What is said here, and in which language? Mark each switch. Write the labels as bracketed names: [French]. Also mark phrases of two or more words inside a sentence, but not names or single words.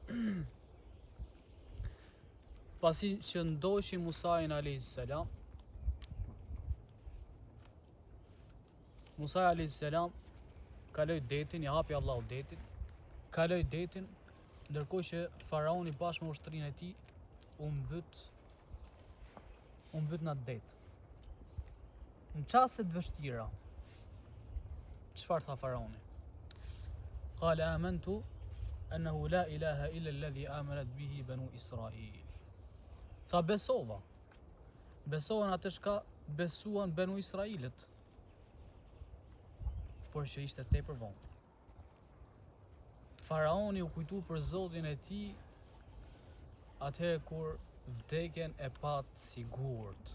[Albanian] Pasi që ndoqi Musa'in [Arabic] عليه السلام, [Albanian] Musa [Arabic] عليه السلام [Albanian] kaloi detin, i hapi Allahu detin, kaloi detin, ndërkohë që faraoni bashkë me ushtrinë e tij u mbyt në atë det. Në çaste të vështira, çfarë tha faraoni? [Arabic] قال آمنت أنه لا إله إلا الذي آمنت به بنو إسرائيل. [Albanian] Tha besova në atë çka besuan banu Israilit, por që ishte tepër vonë. Faraoni u kujtu për Zotin e tij atëherë kur vdekjen e pat sigurt.